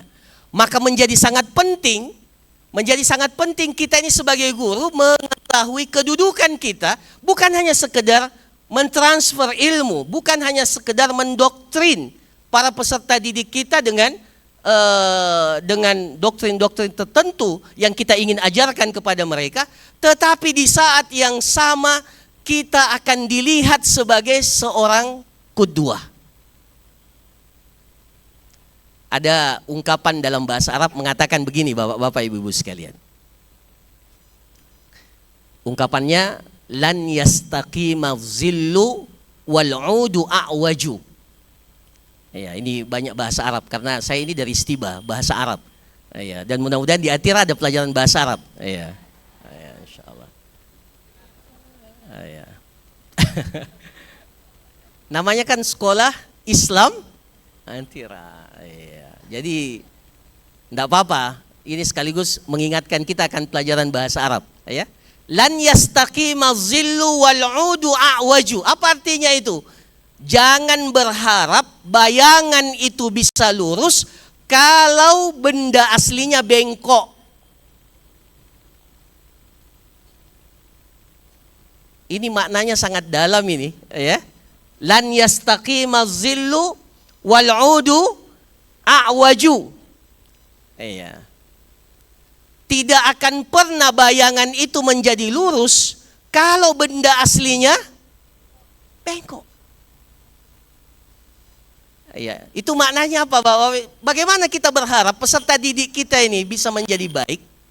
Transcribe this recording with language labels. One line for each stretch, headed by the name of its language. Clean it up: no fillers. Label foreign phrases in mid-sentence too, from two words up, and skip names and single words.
Indonesian: Maka menjadi sangat penting kita ini sebagai guru mengetahui kedudukan kita, bukan hanya sekedar mentransfer ilmu, bukan hanya sekedar mendoktrin para peserta didik kita dengan doktrin-doktrin tertentu yang kita ingin ajarkan kepada mereka, tetapi di saat yang sama kita akan dilihat sebagai seorang qudwah. Ada ungkapan dalam bahasa Arab mengatakan begini, bapak-bapak, ibu-ibu sekalian. Ungkapannya,
Arabic: لن يستقيم الظل والعود أعوج.
Indonesian: Ini banyak bahasa Arab karena saya ini dari Istiba, bahasa Arab. Dan mudah-mudahan di Atira ada pelajaran bahasa Arab. Insyaallah. Namanya kan sekolah Islam Atira. Jadi enggak apa-apa, ini sekaligus mengingatkan kita akan pelajaran bahasa Arab.
Arabic: لن يستقيم الظل والعود أعوج.
Indonesian: Apa artinya itu? Jangan berharap bayangan itu bisa lurus kalau benda aslinya bengkok. Ini maknanya sangat dalam ini,
Arabic: لن يستقيم الظل والعود أعوج.
Indonesian: Tidak akan pernah bayangan itu menjadi lurus kalau benda aslinya bengkok. Itu maknanya apa, Bapak? Bagaimana kita berharap peserta didik kita ini bisa menjadi baik?